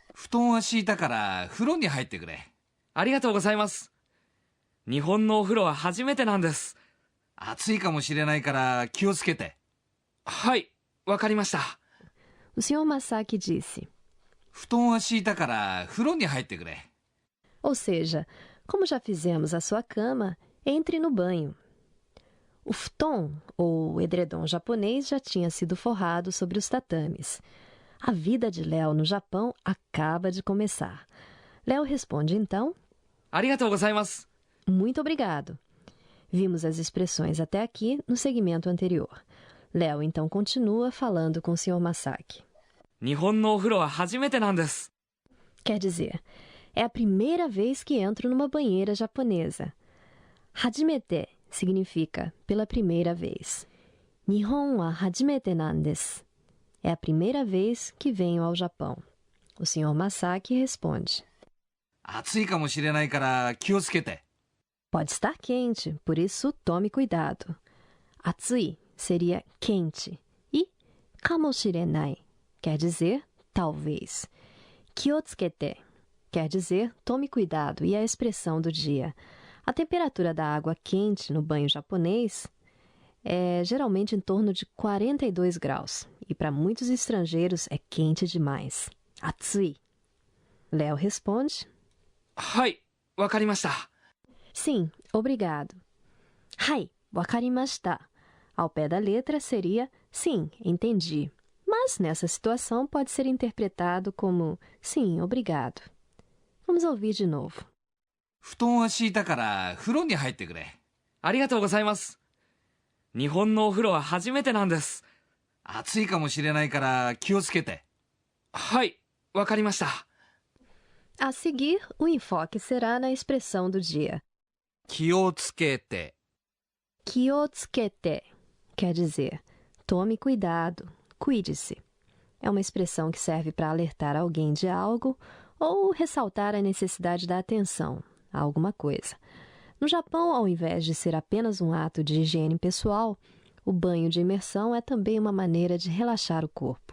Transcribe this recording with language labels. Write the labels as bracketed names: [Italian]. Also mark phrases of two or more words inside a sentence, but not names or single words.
[Japanese] 布団は敷いたから風呂に入ってくれ。ありがとうございます。日本のお風呂は初めてなんです。暑いかもしれないから気をつけて。はい、わかりました。 [Portuguese] O Sr. Masaki disse. [Japanese] 布団は敷いたから風呂に入ってくれ。 [Portuguese] Ou seja, como já fizemos a sua cama, entre no banho. O futon, ou edredom japonês, já tinha sido forrado sobre os tatames. A vida de Léo no Japão acaba de começar. Léo responde então: [Japanese] ありがとうございます。 [Portuguese] Muito obrigado. Vimos as expressões até aqui no segmento anterior. Léo então continua falando com o Sr. Masaki. [Japanese] 日本のお風呂は初めてなんです。 [Portuguese] Quer dizer, é a primeira vez que entro numa banheira japonesa. Hajimete significa pela primeira vez. [Japanese] 日本は初めてなんです. [Portuguese] É a primeira vez que venho ao Japão. O Sr. Masaki responde. [Japanese] 暑いかもしれないから気をつけて。 [Portuguese] Pode estar quente, por isso tome cuidado. Atsui seria quente e kamoshirenai quer dizer talvez. Kyotsukete quer dizer tome cuidado e é a expressão do dia. A temperatura da água quente no banho japonês é geralmente em torno de 42 graus e para muitos estrangeiros é quente demais. Atsui. Léo responde. [Japanese] はい、わかりました。 [Portuguese] Sim, obrigado. [Japanese] はい、わかりました. [Portuguese] Ao pé da letra seria sim, entendi. Mas nessa situação pode ser interpretado como sim, obrigado. Vamos ouvir de novo. [Japanese] 布団は敷いたから風呂に入ってくれ。ありがとうございます。日本のお風呂は初めてなんです。暑いかもしれないから気をつけて。はい、わかりました。 [Portuguese] A seguir, o enfoque será na expressão do dia. [Japanese] 気をつけて。 [Portuguese] Kyotsukete quer dizer tome cuidado, cuide-se. É uma expressão que serve para alertar alguém de algo ou ressaltar a necessidade da atenção a alguma coisa. No Japão, ao invés de ser apenas um ato de higiene pessoal, o banho de imersão é também uma maneira de relaxar o corpo.